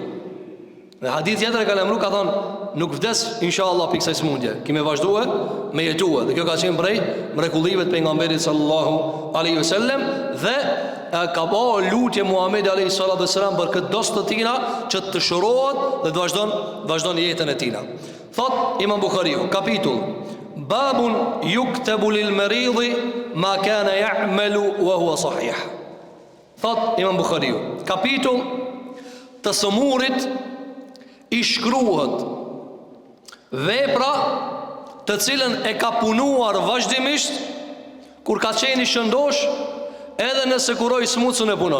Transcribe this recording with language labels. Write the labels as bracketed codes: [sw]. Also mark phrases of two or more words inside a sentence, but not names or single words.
[sq] Dhe hadith tjetër e ka lajmëruar, ka thënë, nuk vdes inshallah për kësaj smundje, kimi vazhduar me jetuar. Dhe kjo ka qenë prej mrekullive të pejgamberit [ar] صلى الله عليه وسلم. [sq] Dhe ka bëu lutje Muhamedi [ar] عليه الصلاة والسلام [sq] për këtë dost të tina që të shërohet dhe të vazhdon jetën e tina. [ar] Thot Imam Buhariu, kapitull باب يكتب للمريض ما كان يعمل وهو صحيح. [sq] Thot Imam Buhariu, kapitull të smurit i shkruhet vepra të cilën e ka punuar vazhdimisht kur ka qenë i shëndosh, edhe nëse kuroj smucën e punon.